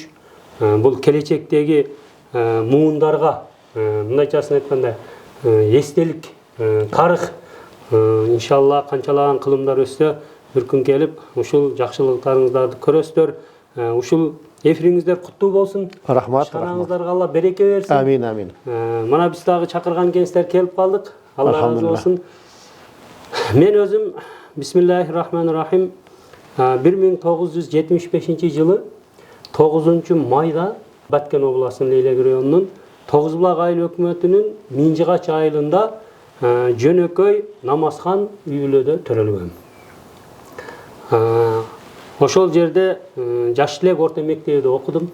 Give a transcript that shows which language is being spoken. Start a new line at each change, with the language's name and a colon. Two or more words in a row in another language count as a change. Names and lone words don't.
Kyrgyz: Бул келечектеги муундарга, мындайчасын айтканда, эстелик, тарых, иншалла канчалаган кылымдар өссө, бир күн келип, ушул жакшылыктарыңыздарды көрөсүздөр. Ушул эфириңиздер куттуу болсун. Рахмат. Шанаңыздарга Алла береке берсин. Амин, амин. Мына биз дагы чакырган кеңестер келип калдык. Алла разы болсун. Мен өзүм
Arabic: بسم الله الرحمن الرحيم
Kyrgyz: 1975 жылы 9 майда Баткен областынын Лейлек районунун Тогузбулак айыл өкмөтүнүн Минжигач айылында жөнөкөй намазхан үй-бүлөдө төрөлгөм. Ошол жерде Жаштылек орто мектебинде окудум.